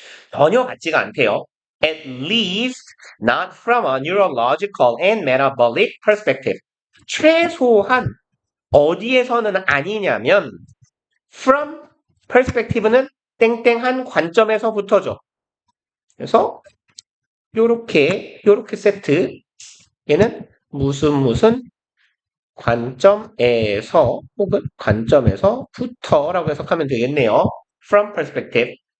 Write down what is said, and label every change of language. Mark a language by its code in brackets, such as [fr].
[ko] 전혀 같지가 않대요. [en] At least not from a neurological and metabolic perspective. [ko] 최소한 어디에서는 아니냐면 from perspective는 땡땡한 관점에서부터죠. 그래서 요렇게 세트 얘는 무슨 관점에서 혹은 관점에서부터라고 해석하면 되겠네요. From perspective.